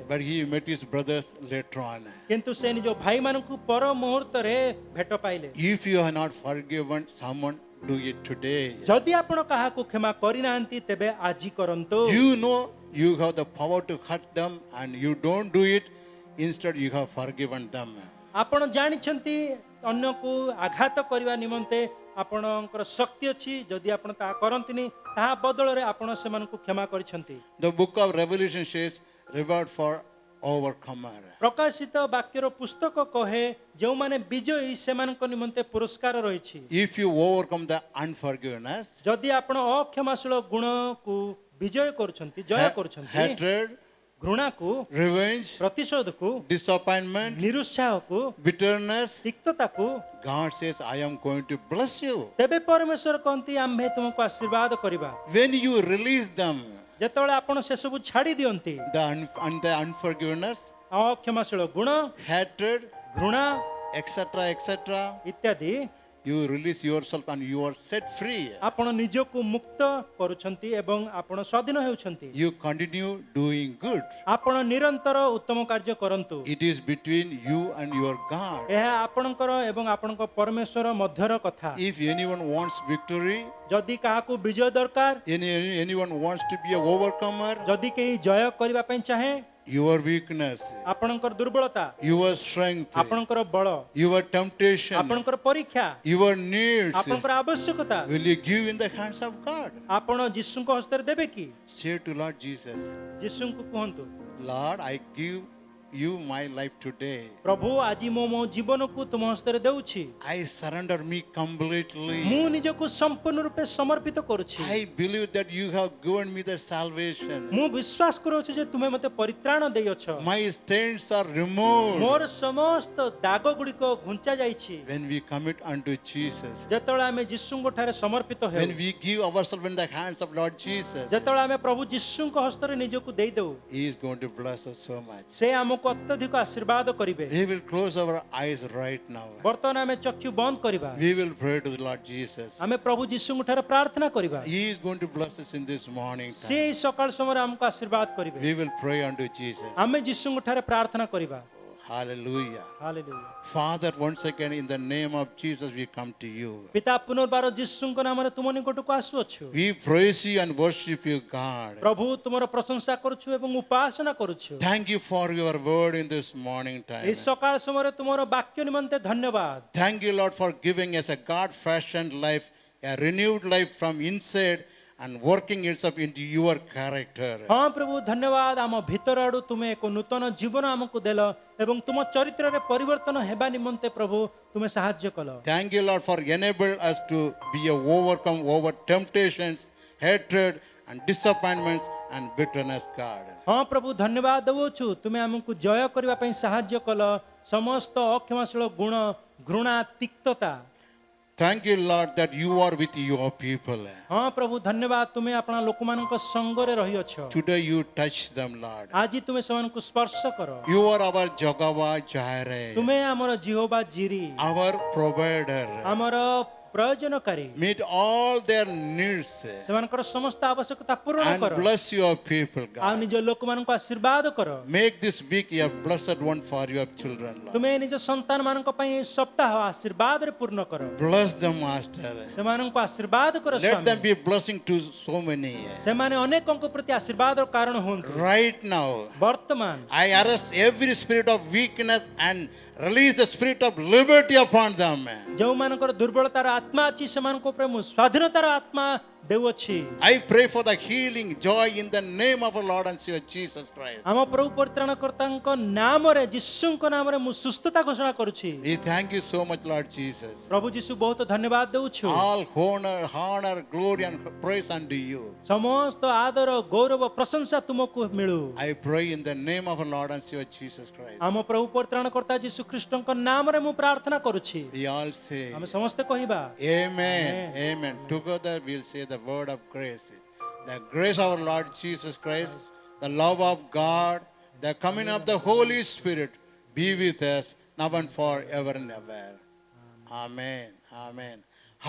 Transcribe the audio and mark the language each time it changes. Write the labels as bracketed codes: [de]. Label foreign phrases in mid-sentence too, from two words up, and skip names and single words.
[en] But he met his brothers later on. [or] କିନ୍ତୁ ସେ ନିଜ ଭାଇମାନଙ୍କୁ ପର ମୁହୂର୍ତ୍ତରେ ଭେଟ ପାଇଲେ। [en] If you have not forgiven someone, do it today. [or] ଯଦି ଆପଣ କାହାକୁ କ୍ଷମା କରିନାହାନ୍ତି ତେବେ ଆଜି କରନ୍ତୁ। [en] You know you have the power to hurt them and you don't do it. Instead, you have forgiven them. [or] ଆପଣ ଜାଣିଛନ୍ତି ଅନ୍ୟକୁ ଆଘାତ କରିବା ନିମନ୍ତେ ଆପଣଙ୍କର ଶକ୍ତି ଅଛି, ଯଦି ଆପଣ ତାହା କରନ୍ତିନି ତାହା ବଦଳରେ ଆପଣ ସେମାନଙ୍କୁ କ୍ଷମା କରିଛନ୍ତି। [en] The book of Revelation says, reward for overcomer. [or] ପ୍ରକାଶିତ ବାକ୍ୟର ପୁସ୍ତକ କହେ ଯେଉଁମାନେ ବିଜୟୀ ସେମାନଙ୍କ ନିମନ୍ତେ ପୁରସ୍କାର ରହିଛି। [en] If you overcome the unforgiveness, [or] ଯଦି ଆପଣ ଅକ୍ଷମାଶୀଳ ଗୁଣକୁ ବିଜୟ କରୁଛନ୍ତି, ଜୟ କରୁଛନ୍ତି, [en] hatred, [or] ଘୃଣାକୁ, [en] revenge, [or] ପ୍ରତିଶୋଧକୁ, [en] disappointment, [or] ନିରୁତ୍ସାହକୁ, [en] bitterness, [or] ତିକ୍ତତାକୁ, [en] God says, I am going to bless you. [or] ତେବେ ପରମେଶ୍ୱର କହନ୍ତି ଆମ୍ଭେ ତୁମକୁ ଆଶୀର୍ବାଦ କରିବା। [en] When you release them, [or] ଯେତେବେଳେ ଆପଣ ସେସବୁ ଛାଡ଼ି ଦିଅନ୍ତି, [en] the unforgiveness, [or] ଅକ୍ଷମାଶୀଳ ଗୁଣ, [en] hatred, [or] ଘୃଣା [en] etc., [or] ଇତ୍ୟାଦି, [en] you release yourself and you are set free. [or] ଆପଣ ନିଜକୁ ମୁକ୍ତ କରୁଛନ୍ତି ଏବଂ ଆପଣ ସ୍ୱାଧୀନ ହେଉଛନ୍ତି। [en] You continue doing good. [or] ଆପଣ ନିରନ୍ତର ଉତ୍ତମ କାର୍ଯ୍ୟ କରନ୍ତୁ। [en] It is between you and your God. [or] ଏହା ଆପଣଙ୍କର ଏବଂ ଆପଣଙ୍କ ପରମେଶ୍ୱର ମଧ୍ୟର କଥା। [en] If anyone wants victory, [or] ଯଦି କାହାକୁ ବିଜୟ ଦରକାର, [en] anyone wants to be an overcomer, [or] ଯଦି କେହି ଜୟ କରିବା ପାଇଁ ଚାହେଁ, [en] your weakness, [or] ଆପଣଙ୍କର ଦୁର୍ବଳତା, [en] your strength, [or] ଆପଣଙ୍କର ବଳ, [en] your temptation, [or] ଆପଣଙ୍କର ପରୀକ୍ଷା, [en] your needs, [or] ଆପଣଙ୍କର ଆବଶ୍ୟକତା [en] will you give in the hands of God? [or] ଆପଣ ଯୀଶୁଙ୍କ ହସ୍ତରେ ଦେବେ କି? [en] Say to Lord Jesus, [or] ଯୀଶୁଙ୍କୁ କୁହନ୍ତୁ, [en] Lord, I give you my life today. [or] ପ୍ରଭୁ ଆଜି ମୁଁ ମୋ ଜୀବନକୁ ତୁମ ହସ୍ତରେ ଦେଉଛି। [en] I surrender me completely. [or] ମୁଁ ନିଜକୁ ସମ୍ପୂର୍ଣ୍ଣ ରୂପେ ସମର୍ପିତ କରୁଛି। [en] I believe that you have given me the salvation. [or] ମୁଁ ବିଶ୍ୱାସ କରୁଛି ଯେ ତୁମେ ମୋତେ ପରିତ୍ରାଣ ଦେଇଅଛ। [en] My stains are removed. [or] ମୋର ସମସ୍ତ ଦାଗ ଗୁଡ଼ିକ ଘୁଞ୍ଚା ଯାଇଛି। [en] When we commit unto Jesus, [or] ଯେତେବେଳେ ଆମେ ଯୀଶୁଙ୍କ ଠାରେ ସମର୍ପିତ ହେଉ, [en] when we give ourselves in the hands of Lord Jesus, [or] ଯେତେବେଳେ ଆମେ ପ୍ରଭୁ ଯୀଶୁଙ୍କ ହସ୍ତରେ ନିଜକୁ ଦେଇଦେଉ, [en] He is going to bless us so much. [or] ସେ ଆମକୁ ଅତ୍ୟଧିକ ଆଶୀର୍ବାଦ କରିବେ। [en] We will close our eyes right now. [or] ବର୍ତ୍ତମାନ ଆମେ ଚକ୍ଷୁ ବନ୍ଦ କରିବା। [en] We will pray to the Lord Jesus. [or] ଆମେ ପ୍ରଭୁ ଯୀଶୁଙ୍କ ଠାରେ ପ୍ରାର୍ଥନା କରିବା। [en] He is going to bless us in this morning [or] ସେ [en] time. [or] ଏହି ସକାଳ ସମୟରେ ଆମକୁ ଆଶୀର୍ବାଦ କରିବେ। [en] We will pray unto Jesus. [or] ଆମେ ଯୀଶୁଙ୍କ ଠାରେ ପ୍ରାର୍ଥନା କରିବା। [en] Hallelujah. [or] ହାଲେଲୁୟା। [en] Father, once again in the name of Jesus we come to you. [or] ପିତା ପୁନର୍ବାର ଯୀଶୁଙ୍କ ନାମରେ ତୁମ ନିକଟକୁ ଆସୁଅଛୁ। [en] We praise you and worship you, God. [or] ପ୍ରଭୁ ତୁମର ପ୍ରଶଂସା କରୁଛୁ ଏବଂ ଉପାସନା କରୁଛୁ। [en] Thank you for your word in this morning time. [or] ଏହି ସକାଳ ସମୟରେ ତୁମର ବାକ୍ୟ ନିମନ୍ତେ ଧନ୍ୟବାଦ। [en] Thank you, Lord, for giving us a God-fashioned life, a renewed life from inside and working itself into your character. [or] ହଁ ପ୍ରଭୁ ଧନ୍ୟବାଦ। ଆମ ଭିତର ଆଡୁ ତୁମେ ଏକ ନୂତନ ଜୀବନ ଆମକୁ ଦେଲ ଏବଂ ତୁମ ଚରିତ୍ରରେ ପରିବର୍ତ୍ତନ ହେବା ନିମନ୍ତେ ପ୍ରଭୁ ତୁମେ ସାହାଯ୍ୟ କଲ। [en] Thank you, Lord, for enabling us to be a overcome over temptations, hatred, and disappointments and bitterness, God. [or] ହଁ ପ୍ରଭୁ ଧନ୍ୟବାଦ ଦେଉଛୁ। ତୁମେ ଆମକୁ ଜୟ କରିବା ପାଇଁ ସାହାଯ୍ୟ କଲ ସମସ୍ତ ଅକ୍ଷମାଶୀଳ ଗୁଣ, ଘୃଣା, ତିକ୍ତତା। [en] Thank you, Lord, that you are with your people. [or] ହଁ ପ୍ରଭୁ ଧନ୍ୟବାଦ। ତୁମେ ଆପଣ ଲୋକମାନଙ୍କ ସଙ୍ଗରେ ରହିଅଛ। [en] Today you touch them, Lord. [or] ଆଜି ତୁମେ ସେମାନଙ୍କୁ ସ୍ପର୍ଶ କର। [en] You are our Jehovah Jireh, [or] ତୁମେ ଆମର ଜିହୋବା ଜିରି, [en] our provider. [or] ଆମର ପ୍ରୟୋଜନକାରୀ। [en] Meet all their needs [or] ସେମାନଙ୍କର ସମସ୍ତ ଆବଶ୍ୟକତା ପୂରଣ [en] and [or] କର [en] bless your people, [or] ଆଉ [en] God. [or] ନିଜ ଲୋକମାନଙ୍କୁ ଆଶୀର୍ବାଦ କର। [en] Make this week a blessed one for your children, Lord. [or] ତୁମେ ନିଜ ସନ୍ତାନ ମାନଙ୍କ ପାଇଁ ଏହି ସପ୍ତାହ ଆଶୀର୍ବାଦରେ ପୂର୍ଣ୍ଣ କର। [en] Bless them, Master. [or] ସେମାନଙ୍କୁ ଆଶୀର୍ବାଦ କର [en] Let [or] ସ୍ୱାମୀ। [en] them be blessing to so many. [or] ସେମାନେ ଅନେକଙ୍କ ପ୍ରତି ଆଶୀର୍ବାଦର କାରଣ ହୁଅନ୍ତୁ। [en] Right now, [or] ବର୍ତ୍ତମାନ [en] I arrest every spirit of weakness and release the spirit of liberty upon them. [or] ଯେଉଁମାନଙ୍କର ଦୁର୍ବଳତାର ଆତ୍ମା ଅଛି ସେମାନଙ୍କ ଉପରେ ମୁଁ ସ୍ୱାଧୀନତାର ଆତ୍ମା ଦେଉଅଛି। [en] I pray for the healing joy in the name of our Lord and Savior Jesus Christ. [or] ଆମ ପ୍ରଭୁ ପରିତ୍ରାଣକର୍ତ୍ତାଙ୍କ ନାମରେ ଯୀଶୁଙ୍କ ନାମରେ ମୁଁ ସୁସ୍ଥତା ଘୋଷଣା କରୁଛି। [en] We thank you so much, Lord Jesus. [or] ପ୍ରଭୁ ଯୀଶୁ ବହୁତ ଧନ୍ୟବାଦ ଦେଉଛୁ। [en] All honor, glory, and praise unto you. [or] ସମସ୍ତ ଆଦର, ଗୌରବ, ପ୍ରଶଂସା ତୁମକୁ ମିଳୁ। [en] I pray in the name of our Lord and Savior Jesus Christ. [or] ଆମ ପ୍ରଭୁ ପରିତ୍ରାଣକର୍ତ୍ତା ଯୀଶୁ ଖ୍ରୀଷ୍ଟଙ୍କ ନାମରେ ମୁଁ ପ୍ରାର୍ଥନା କରୁଛି। [en] We all say, [or] ଆମେ ସମସ୍ତେ କହିବା [en] Amen. Amen. Together we'll say the word of grace. The grace of our Lord Jesus Christ, the love of God, the coming of the Holy Spirit be with us now and forever and ever. Amen. Amen. Hallelujah.